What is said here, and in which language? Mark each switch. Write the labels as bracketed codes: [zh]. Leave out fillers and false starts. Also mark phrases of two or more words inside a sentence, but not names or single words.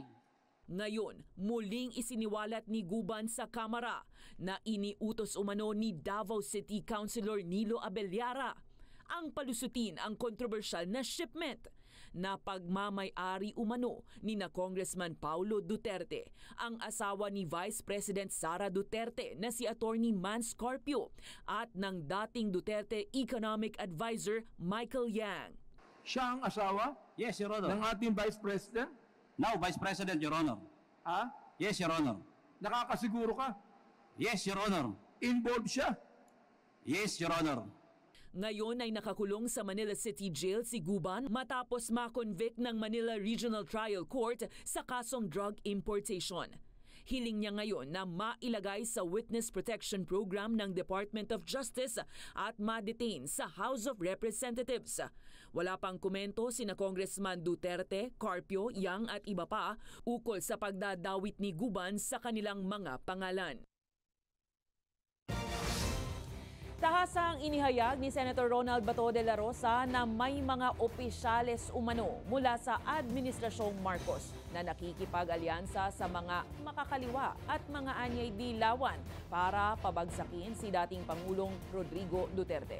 [tl] Ngayon, muling isiniwalat ni Guban sa Kamara na iniutos umano ni Davao City Councilor Nilo Abellara ang palusutin ang kontrobersyal na shipment na pagmamay-ari umano ni na Congressman Paulo Duterte, ang asawa ni Vice President Sara Duterte na si Atty. Man Scarpio at ng dating Duterte Economic Advisor Michael Yang. Siya ang asawa [en] Yes, Your Honor. [tl] ng ating Vice President? [en] Now, Vice President, Your Honor. Ha? Yes, Your Honor. [tl] Nakakasiguro ka? [en] Yes, Your Honor. [tl] Involved siya? [en] Yes, Your Honor. [tl] Ngayon ay nakakulong sa Manila City Jail si Guban matapos ma-convict ng Manila Regional Trial Court sa kasong drug importation. Hiling niya ngayon na mailagay sa Witness Protection Program ng Department of Justice at ma-detain sa House of Representatives. Wala pang komento sina Congressman Duterte, Carpio, Yang at iba pa ukol sa pagdadawit ni Guban sa kanilang mga pangalan. Tahasang inihayag ni Senator Ronald Bato de la Rosa na may mga opisyales umano mula sa Administrasyong Marcos na nakikipag-alyansa sa mga makakaliwa at mga anyay dilawan para pabagsakin si dating Pangulong Rodrigo Duterte.